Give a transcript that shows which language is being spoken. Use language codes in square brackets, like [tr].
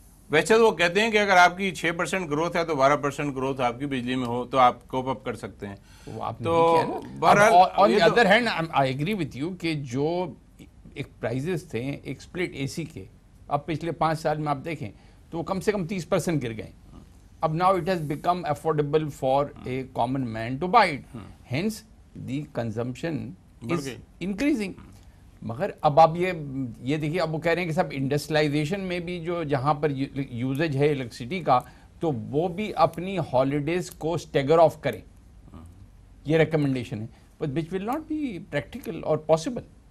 [ur] ویسے تو وہ کہتے ہیں کہ اگر آپ کی 6% گروتھ ہے تو 12% گروتھ آپ کی بجلی میں ہو تو آپ کوپ اپ کر سکتے ہیں. تو [en] on the other hand I agree with you [ur] کہ جو ایک پرائزز تھے ایک سپلٹ اے سی کے, اب پچھلے 5 سال میں آپ دیکھیں تو وہ کم سے کم 30% گر گئے. [en] اب now it has become affordable for a common man to buy it. Hence the consumption is increasing. [ur] مگر اب آپ یہ دیکھیے, اب وہ کہہ رہے ہیں کہ سب انڈسٹریلائزیشن میں بھی جو جہاں پر یوزیج ہے الیکٹریسٹی کا, تو وہ بھی اپنی ہالیڈیز کو اسٹیگر آف کریں, یہ ریکمنڈیشن ہے, [en] but which will not be practical or possible.